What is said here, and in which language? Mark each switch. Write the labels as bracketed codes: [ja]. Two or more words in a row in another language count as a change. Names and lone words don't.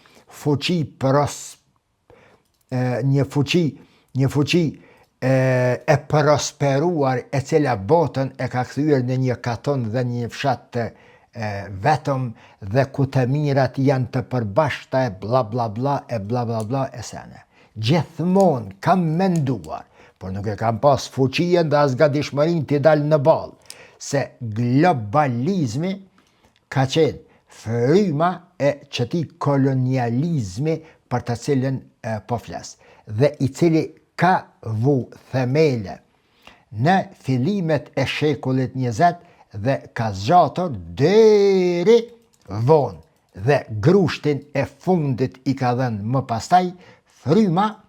[sq] fuqi e prosperuar e cila botën e ka kthyer në një katon dhe një fshat të vetëm dhe ku të mirat janë të përbashkëta e bla bla bla e bla bla bla e sene. Gjithmonë kam menduar, por nuk e kam pas fuqien dhe as gatishmërinë t'i dal në ballë, se globalizmi ka qenë fryma e çetij kolonializmi për të cilën po flas, dhe i cili ka vu themele në fillimet e shekullit 20 dhe ka zgjatur deri vonë dhe grushtin e fundit i ka dhënë më pastaj fryma